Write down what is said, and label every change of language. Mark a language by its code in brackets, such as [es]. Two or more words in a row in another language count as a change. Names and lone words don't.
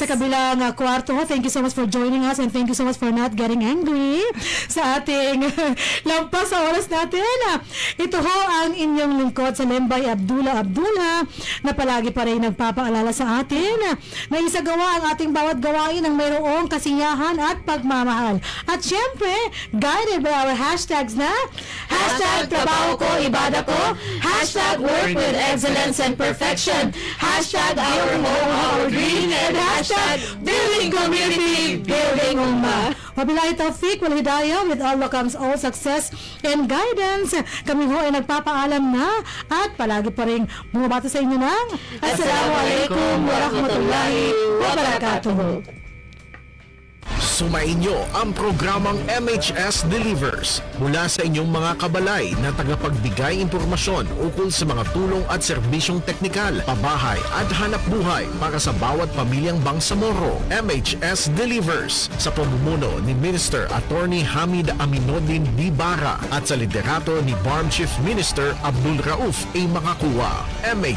[tl] sa kabilang kwarto. [en] Thank you so much for joining us and thank you so much for not getting angry [tl] sa ating lampas sa oras natin. Ito ho ang inyong lingkod sa Lembay Abdullah na palagi pa rin nagpapaalala sa atin na isagawa ang ating bawat gawain ng mayroong kasiyahan at pagmamahal. At syempre, [en] guided by our hashtags na hashtag [tl] trabaho ko, ibada ko, [en] hashtag work with excellence and perfection, hashtag our home, our dream, and hashtag building community, building ummah. [ar] وبالله التوفيق والهداية, [en] with Allah comes all success and guidance. [tl] Kami ho ay nagpapaalam na at palagi pa rin bumabati sa inyo ng [ar] السلام عليكم ورحمة الله وبركاته. [tl] Sumainyo ang programang MHS Delivers mula sa inyong mga kabalay na tagapagbigay impormasyon ukol sa mga tulong at serbisyong teknikal, pabahay at hanap buhay para sa bawat pamilyang Bangsamoro. MHS Delivers sa pamumuno ni Minister Attorney Hamid Aminuddin Bibara at sa liderato ni BARM Chief Minister Abdul Rauf A.